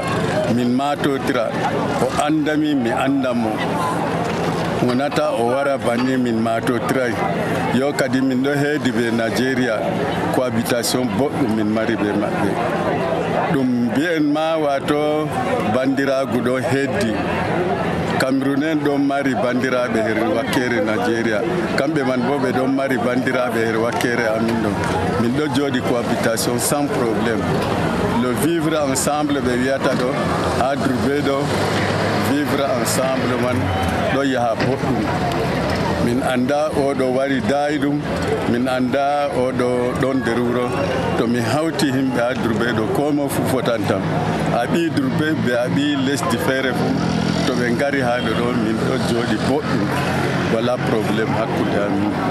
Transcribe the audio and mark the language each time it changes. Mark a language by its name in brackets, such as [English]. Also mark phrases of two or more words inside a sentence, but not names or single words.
[Fula] min matotira o andami mi andamo wonata o wara banni min matotiray yo kadi min ɗo heedi ɓe Nigeria cohabitation boɗɗum min mari ɓe maɓɓe ɗum mbiyen ma wato bandiragu ɗo heddi Cameroun en ɗon mari bandiraɓe her wakkere Nigeria kamɓe man bo ɓe ɗon mari bandiraɓe her wakkere amin ɗo min ɗo jooɗi [French] cohabitation sans problème le vivre ensemble [Fula] ɓe wiyata ɗo ha Durbe ɗo [French] vivre ensemble [Fula] man ɗo yaha boɗɗum min anda oɗo wari daayi ɗum min anda oɗo ɗon nder wuro to mi hawti himɓe ha Durbe ɗo ko mo fu fotantam a ɓi Durbe ɓe a ɓi lesdi feere fu to ɓe ngari ha ɗo ɗo min ɗo jooɗi boɗɗum wala probléme hakkude amin